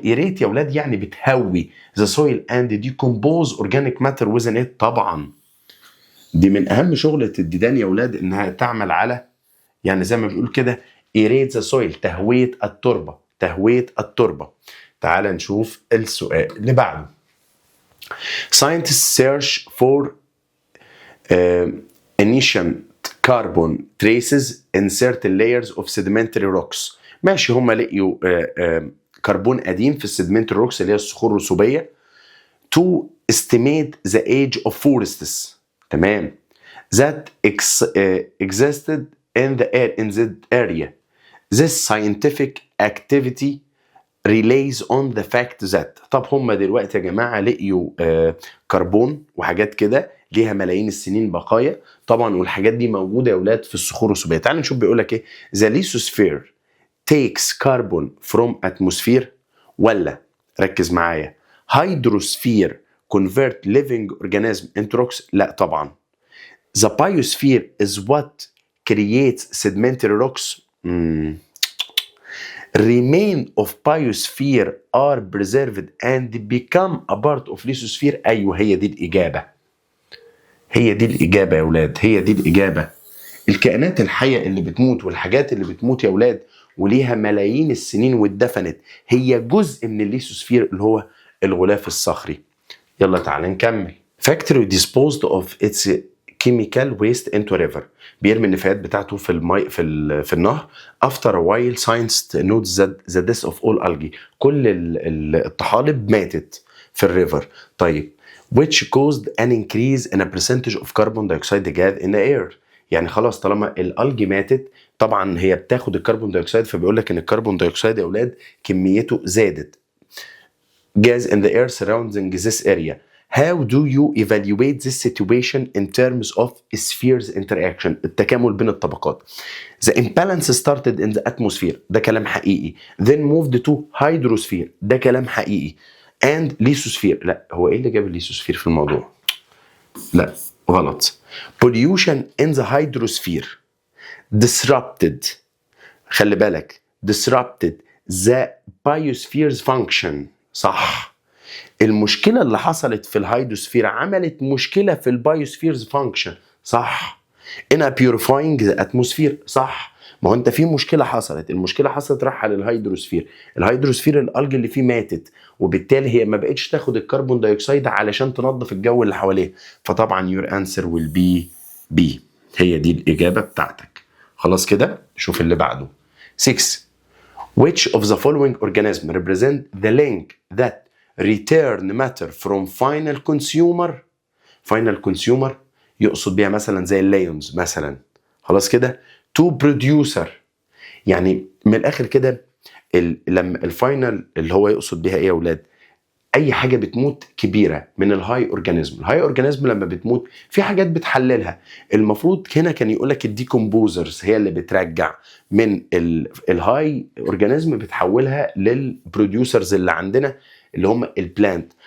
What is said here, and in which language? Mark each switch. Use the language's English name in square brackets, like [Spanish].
[English] aerate يا ولاد يعني بتهوي the soil and decompose organic matter within it. [Arabic] طبعا دي من أهم شغلة الديدان يا ولاد، إنها تعمل على، يعني زي ما بيقول كده [English] aerate the soil، [Arabic] تهوية التربة، تهوية التربة. تعال نشوف السؤال اللي بعده. [English] Scientists search for ancient carbon traces in certain layers of sedimentary rocks. [Arabic] ماشي، هم لقيوا كربون قديم في السedimentary rocks اللي هي الصخور الرسوبية to estimate the age of forests. تمام. [English] that existed in the area. This scientific activity relays on the fact that. [Arabic] طب هم دلوقتي يا جماعة لقيوا كربون وحاجات كده ليها ملايين السنين بقايا طبعا، والحاجات دي موجودة يا ولاد في الصخور الرسوبية. تعالوا نشوف بيقول لك ايه. [English] the lithosphere takes carbon from atmosphere، ولا ركز معايا hydrosphere convert living organism into rocks. [Arabic] لا طبعا. [English] the biosphere is what creates sedimentary rocks. remain of biosphere are preserved and become a part of lithosphere. [Arabic] ايوه هي دي الاجابه، هي دي الاجابه يا ولاد، هي دي الاجابه. الكائنات الحيه اللي بتموت والحاجات اللي بتموت يا ولاد وليها ملايين السنين واتدفنت، هي جزء من الليثوسفير اللي هو الغلاف الصخري. يلا تعالى نكمل. [English] factory disposed of its chemical waste into river. [Arabic] بيرمي النفايات بتاعته في الماء في النهر. [English] after a while scientists note that the death of all algae. [Arabic] كل الطحالب ماتت في الريفر. [English] طيب which caused an increase in a percentage of carbon dioxide gas in the air. [Arabic] يعني خلاص طالما الالجي ماتت طبعا هي بتاخد الكربون دايوكسيد، فبيقول لك ان الكربون دايوكسيد يا اولاد كميته زادت. [English] gas in the air surrounding this area. How do you evaluate this situation in terms of spheres interaction؟ التكامل بين الطبقات. The imbalance started in the atmosphere. [Arabic] ده كلام حقيقي. [English] Then moved to hydrosphere. [Arabic] ده كلام حقيقي. And lithosphere. لا، هو ايه اللي جاب الليثوسفير في الموضوع؟ لا، غلط. [English] Pollution in the hydrosphere disrupted. خلي بالك disrupted the biosphere's function. [Arabic] صح. المشكلة اللي حصلت في الهيدروسفير عملت مشكلة في البايوسفيرز فانكشن. صح. [English] in a purifying the atmosphere. [Arabic] صح. ما هو انت في مشكلة حصلت، المشكلة حصلت راحة للهيدروسفير، الهيدروسفير الالج اللي فيه ماتت، وبالتالي هي ما بقتش تاخد الكربون دايوكسيد علشان تنظف الجو اللي حواليه، فطبعا your answer will be B. هي دي الإجابة بتاعتك. خلاص كده، شوف اللي بعده. 6. [English] Which of the following organism represent the link that return matter from final consumer. [Arabic] final consumer يقصد بيها مثلا زي الليونز مثلا. خلاص كده. to producer، يعني من الاخر كده لما الفاينل اللي هو يقصد بيها ايه يا اولاد؟ اي حاجه بتموت كبيره من الهاي اورجانيزم. الهاي اورجانيزم لما بتموت في حاجات بتحللها، المفروض هنا كان يقول لك الديكومبوزرز هي اللي بترجع من الهاي اورجانيزم بتحولها للبروديوسرز اللي عندنا اللي هم البلانت.